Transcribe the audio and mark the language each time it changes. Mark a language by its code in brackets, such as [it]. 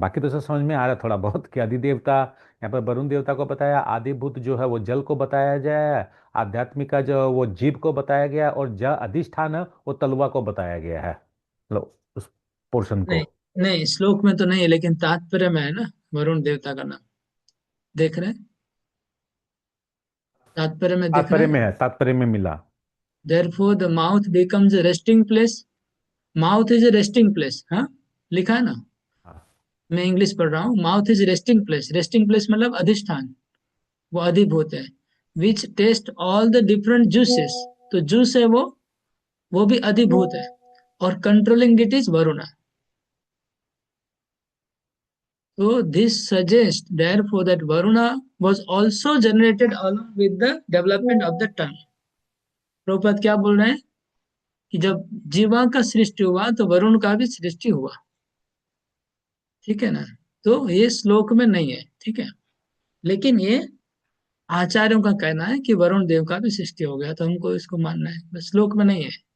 [hi] बाकी तो सब समझ में आ रहा है थोड़ा बहुत कि आदि देवता, यहाँ पर वरुण देवता को बताया, आदिभूत जो है वो जल को बताया गया है, आध्यात्मिका जो वो जीव को बताया गया है, और ज अधिष्ठान है वो तलवा को बताया गया है, मतलब उस पोर्शन को। नहीं, नहीं, श्लोक में तो नहीं है, लेकिन तात्पर्य में है ना, वरुण देवता का नाम। देख रहे हैं? तात्पर्य में दिख रहा तात्पर्य है। में है, तात्पर्य में मिला। [en] Therefore the mouth becomes a resting place. Mouth is a resting place, [hi] हाँ, लिखा है ना। हाँ। मैं इंग्लिश पढ़ रहा हूँ। [en] mouth is resting place, resting place [hi] मतलब अधिष्ठान, वो अधिभूत है। [en] which taste all the different juices, [hi] तो जूस है वो भी अधिभूत है। [en] और controlling it is Varuna. So this suggests therefore that Varuna was also generated along with the development of the tongue. [hi] Prabhupada क्या बोल रहे हैं कि जब जीवा का सृष्टि हुआ तो वरुण का भी सृष्टि हुआ। ठीक है ना? तो ये श्लोक में नहीं है, ठीक है। लेकिन ये आचार्यों का कहना है कि वरुण देव का भी सृष्टि हो गया, तो हमको इसको मानना है, बस श्लोक में नहीं है।